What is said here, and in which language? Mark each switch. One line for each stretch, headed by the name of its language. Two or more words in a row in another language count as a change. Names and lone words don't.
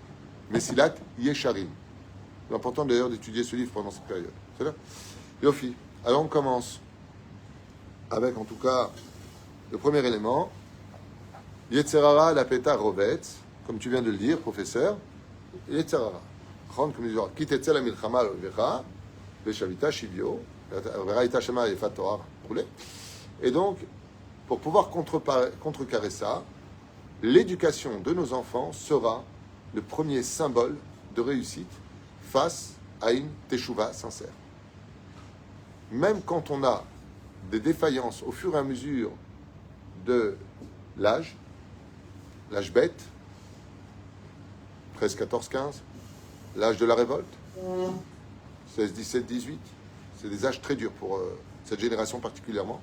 French: Mesilat Yesharim. C'est important d'ailleurs d'étudier ce livre pendant cette période. C'est là? Yofi. Alors on commence avec, en tout cas, le premier élément.
Hebrew: יצר הרע, לפתח רובץ,
French: comme tu viens de le dire, professeur.
Hebrew: יצר הרע. נכון? כמו זוהר, כי תצא למלחמה על אויביך, ושבית שביו, וראית שמה יפת תואר, וכו'.
French: Et donc, pour pouvoir contrecarrer ça, l'éducation de nos enfants sera le premier symbole de réussite face à une teshuva sincère. Même quand on a des défaillances au fur et à mesure de l'âge bête, 13, 14, 15, l'âge de la révolte, 16, 17, 18, c'est des âges très durs pour cette génération particulièrement.